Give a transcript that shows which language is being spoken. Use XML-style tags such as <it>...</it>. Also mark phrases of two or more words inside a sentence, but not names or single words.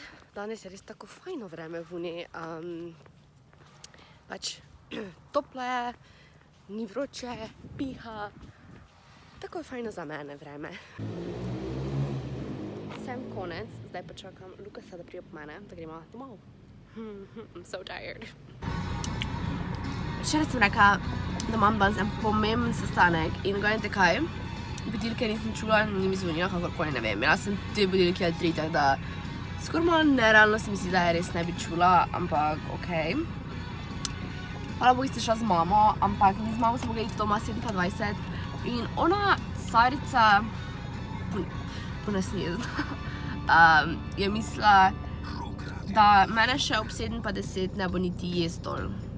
<sl>Danes je res tako fajno vreme v Uni. Pač toplo je, ni vroče, piha. Tako je fajno za mene vreme. Sem konec, zdaj pa čakam Lukasa, da prije po mene, da gremo domov.</sl> <en>I'm so tired.</en> <sl>Včeraj sem rekla, da imam danes en pomemben sestanek in gledajte kaj, budilke nisem čula, ni mi zvonila, kakorkoli ne vem. Jaz sem 2 budilke ali 3, tako da skoraj malo nerealno se mi zdi, da je res ne bi čula, ampak okej. Hvala Bogu ste šla z mamo, ampak mi z mamo smo mogli iti doma 7:20 in ona, Sarica, je mislila, da mene še ob 7:10 ne bo niti jesti dol.</sl>